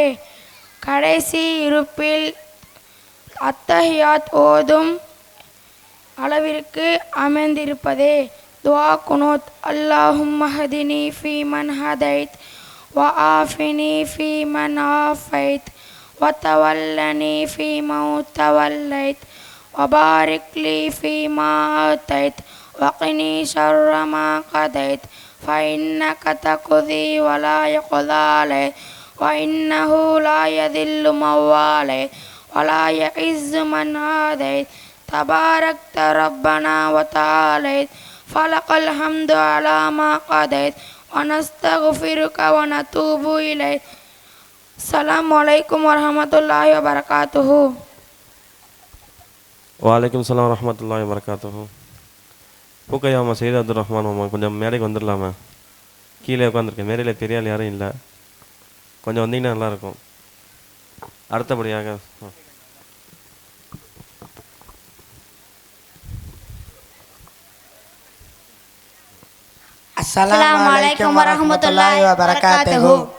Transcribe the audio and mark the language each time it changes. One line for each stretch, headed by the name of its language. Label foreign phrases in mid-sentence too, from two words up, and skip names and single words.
Tamil: கடைசி இருப்பில் அத்தஹியாத் ஓதும் அளவிற்கு அமர்ந்திருப்பதே.
Arabic: دعاء القنوت اللهم اهدني فيمن هديت وعافني فيمن عافيت وتولني في من توليت وبارك لي فيما أعطيت وقني شر ما قضيت فإنك تقضي ولا يقضى عليك وإنه لا يذل من واليت ولا يعز من عاديت تباركت ربنا وتعاليت فلك الحمد على ما قضيت ونستغفرك ونتوب إليك السلام عليكم ورحمة الله وبركاته. وعليكم السلام ورحمة الله وبركاته.
Tamil: பூக்கையாமா சையத் அப்துல் ரஹ்மான் மாமா கொஞ்சம் மேடைக்கு வந்துடலாமா? கீழே உட்காந்துருக்கேன், மேடையில் பெரிய ஆள் யாரும் இல்லை, கொஞ்சம் வந்தீங்கன்னா நல்லாயிருக்கும். அடுத்தபடியாக
Arabic: السلام عليكم ورحمة الله وبركاته.